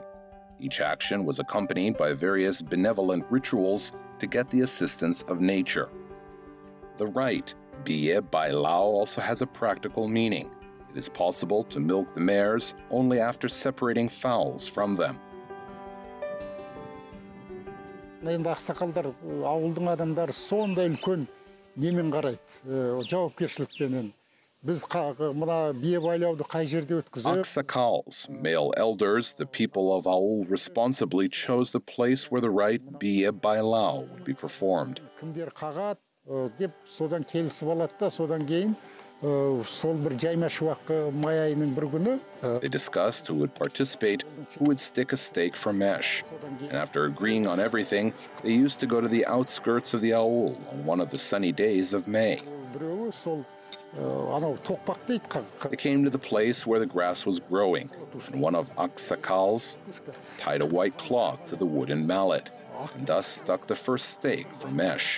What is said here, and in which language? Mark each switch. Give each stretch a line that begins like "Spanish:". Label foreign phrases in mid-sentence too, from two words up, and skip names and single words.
English: Each action was accompanied by various benevolent rituals to get the assistance of nature. The rite, Biye Bailao, also has a practical meaning. It is possible to milk the mares only after separating fowls from them.
Kazakh: Енді ақсақалдар, ауылдың адамдары сондай үлкен немен қарайды, жауапкершілікпенен. Біз мына бие байлауды қай жерде өткізіп?
English: Aksakals, male elders, the people of aul responsibly chose the place where the rite Biye Bailao would be performed.
Kazakh: Кімдер қағат деп содан келісіп алады да, содан кейін сол бір жайма шуақ май айының бір күні.
English: They discussed who would participate, who would stick a stake for mesh. And after agreeing on everything, they used to go to the outskirts of the aul on one of the sunny days of May. They came to the place where the grass was growing, and one of Aksakals tied a white cloth to the wooden mallet, and thus stuck the first stake for mesh.